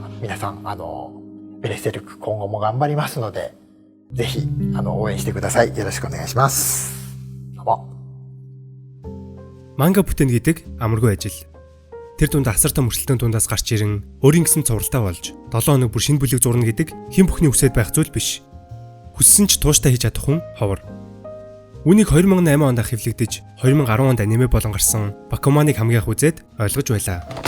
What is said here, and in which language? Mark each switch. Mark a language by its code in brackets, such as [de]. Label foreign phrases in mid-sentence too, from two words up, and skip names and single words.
[ja] 皆さん、ベレステルク今後も頑張りますので、ぜひ、応援してください。よろしくお願いします。どうも。 [mn] Манга бүтээн гэдэг амаргүй ажил. Тэр дунд асар том өрсөлдөөн дундаас гарч ирэн өөрийн гэсэн зуралтай болж 7 хоног бүр шинэ бүлэг зурна гэдэг хэн бүхний хүсэж байх зүйл биш. Хүссэн ч тууштай хийж чадах хүн ховор. Үүнийг 2008 онд хэвлэгдэж 2010 онд аниме болон гарсан Бакуманыг хамгийн их үзээд ойлгож байлаа.